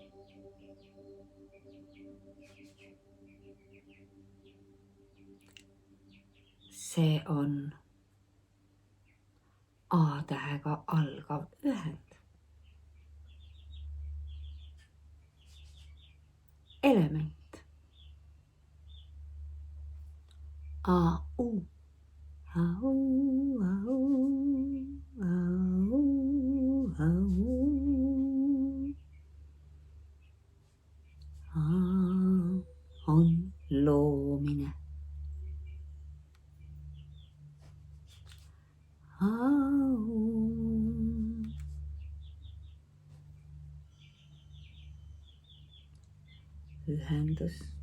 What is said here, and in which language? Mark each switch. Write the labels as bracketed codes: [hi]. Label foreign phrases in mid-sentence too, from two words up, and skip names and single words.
[et] See on A-tähega algav ühend. Element. A-U. A-U, A-U, A-U, A-U. On loomine. Ühendus.